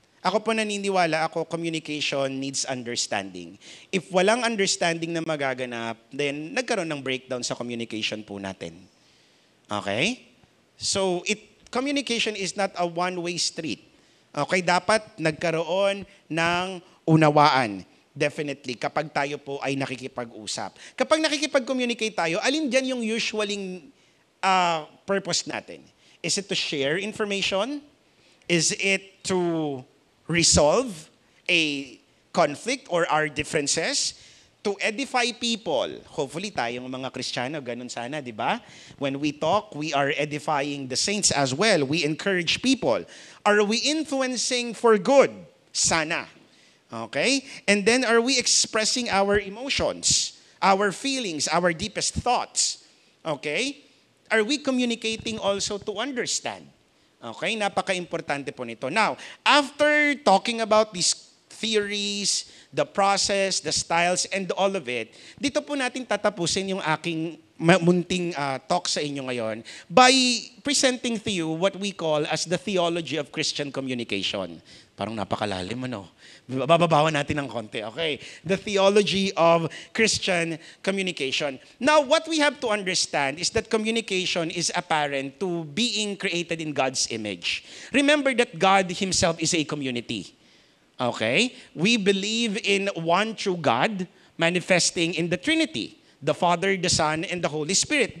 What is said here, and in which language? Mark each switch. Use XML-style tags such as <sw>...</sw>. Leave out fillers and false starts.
<tl>Ako po naniniwala,</tl> <en>communication needs understanding.</en> <tl>If walang understanding na magaganap, then nagkaroon ng breakdown sa communication po natin. Okay?</tl> <en>So, communication is not a one-way street.</en> <tl>Okay, dapat nagkaroon ng unawaan. Definitely, kapag tayo po ay nakikipag-usap. Kapag nakikipag-communicate tayo, alin dyan yung usualing purpose natin?</tl> <en>Is it to share information? Is it to resolve a conflict or our differences? To edify people?</en> <tl>Hopefully tayong mga Kristiyano, ganun sana, di ba?</tl> <en>When we talk, we are edifying the saints as well. We encourage people. Are we influencing for good? Sana. Okay? And then are we expressing our emotions, our feelings, our deepest thoughts? Okay? Are we communicating also to understand? Okay,</en> <tl>napaka-importante po nito.</tl> <en>Now, after talking about these theories, the process, the styles, and all of it,</en> <tl>dito po natin tatapusin yung aking munting talk sa inyo ngayon</tl> <en>by presenting to you what we call as the theology of Christian communication.</en> <tl>Parang napakalalim, ano? Bababawan natin ng konti, okay?</tl> <en>The theology of Christian communication. Now, what we have to understand is that communication is apparent to being created in God's image. Remember that God Himself is a community. Okay? We believe in one true God manifesting in the Trinity, the Father, the Son, and the Holy Spirit.</en>